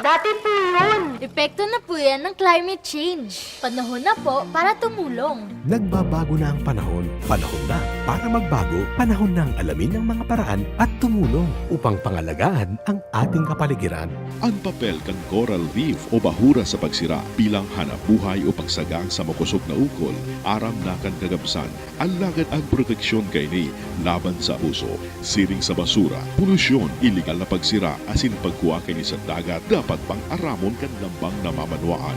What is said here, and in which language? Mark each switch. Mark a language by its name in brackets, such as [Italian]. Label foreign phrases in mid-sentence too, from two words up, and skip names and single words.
[Filipino] Dati po yun. Epekto na po yan ng [English] climate change. [Filipino] Panahon na po para tumulong. Nagbabago na ang panahon. Panahon na para magbago. Panahon na ang alamin ng mga paraan at tumulong upang pangalagaan ang ating kapaligiran. [Bikol] Ang papel kan [English] coral reef [Bikol] o bahura sa pagsira bilang hanap buhay o pagsagang sa makusog na ukol, aram na kan kagabsan, alagad ang proteksyon kay ni laban sa abuso, siring sa basura, polusyon, iligal na pagsira pagsira asin pagkuha kini sa dagat dapat pang aramon kan lambang na mamanwaan.